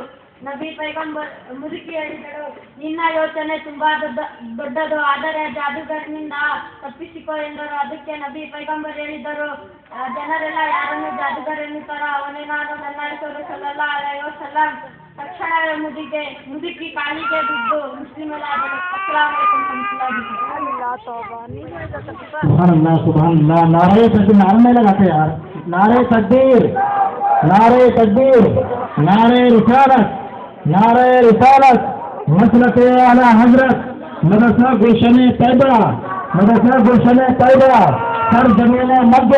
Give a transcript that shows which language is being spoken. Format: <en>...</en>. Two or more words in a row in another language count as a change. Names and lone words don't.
<kn>ನಬಿ ಪೈಗಂಬರ್ ಮುದುಕಿ ಹೇಳಿದಳು, ನಿನ್ನ ಯೋಚನೆ ತುಂಬಾ ದೊಡ್ಡದು, ಆದರೆ ಜಾದೂಗರನಿಂದ ತಪ್ಪಿಸಿಕೊ ಎಂದರು. ಅದಕ್ಕೆ ನಬಿ ಪೈಗಂಬರ್ ಹೇಳಿದರು, ಜನರೆಲ್ಲ ಯಾರನ್ನು ಜಾದೂಗರ ಎನ್ನುತ್ತಾರೋ ಅವನೇ ನಾನು, ನನ್ನ ಹೆಸರು</kn> <ar>صلى الله عليه وسلم.</ar> <kn>ತಕ್ಷಣವೇ ಮುದುಕಿ ಕಾಲಿಗೆ ಬಿದ್ದು ಮುಸ್ಲಿಮರಾದಳು.</kn> <ar>السلام عليكم سبحان اللہ سبحان اللہ.</ar> <ur>نعرہ تکبیر نہیں لگاتے یار. نعرہ تکبیر، نعرہ تکبیر، نعرہ رسالت، نعرہ رسالت. مسلک اعلیٰ حضرت مدرسہ گلشن طیبہ، مدرسہ گلشن طیبہ سرزمین مکہ.</ur>